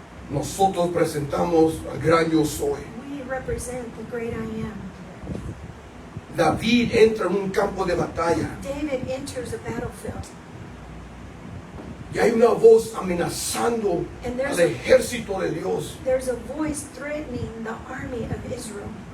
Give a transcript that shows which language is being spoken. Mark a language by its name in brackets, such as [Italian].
[Spanish] Nosotros presentamos al gran yo soy. [English] We represent the great I am. [Spanish] David entra en un campo de batalla [English] David enters a battlefield, [Spanish] y hay una voz amenazando [English] and there's [Spanish] al ejército de Dios. [English] a voice threatening the army of Israel,